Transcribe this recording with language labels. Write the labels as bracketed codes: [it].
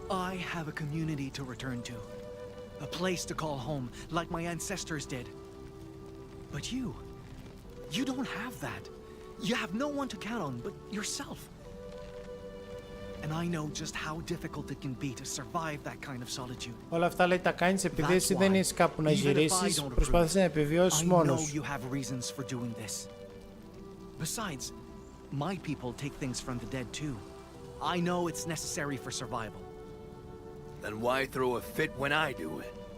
[en] I have a community to return to. A place to call home, like my ancestors did. But you don't have that. You have no one to count on but yourself. And I know just how difficult it can be to survive that kind of solitude. [el] Όλα αυτά, λέει, τα κάνεις επειδή εσύ δεν έχεις κάπου να γυρίσεις, προσπαθείς να επιβιώσεις μόνος σου. [en] I know you have reasons for doing this. Besides, my people take things from the dead too. I know it's necessary for survival. Then why throw a fit when I do it?